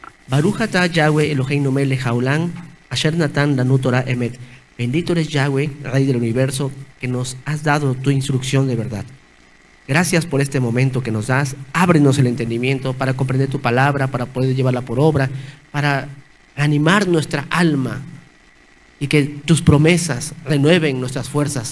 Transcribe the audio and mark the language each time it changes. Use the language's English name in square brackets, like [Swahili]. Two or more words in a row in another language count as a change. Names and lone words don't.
[Hebrew] ברוך אתה יהוה אלוהינו מלך העולם, אשר נתן לנו תורה אמת. [Spanish] Bendito eres Yahweh, Rey del universo, que nos has dado tu instrucción de verdad. Gracias por este momento que nos das. Ábrenos el entendimiento para comprender tu palabra, para poder llevarla por obra, para animar nuestra alma y que tus promesas renueven nuestras fuerzas.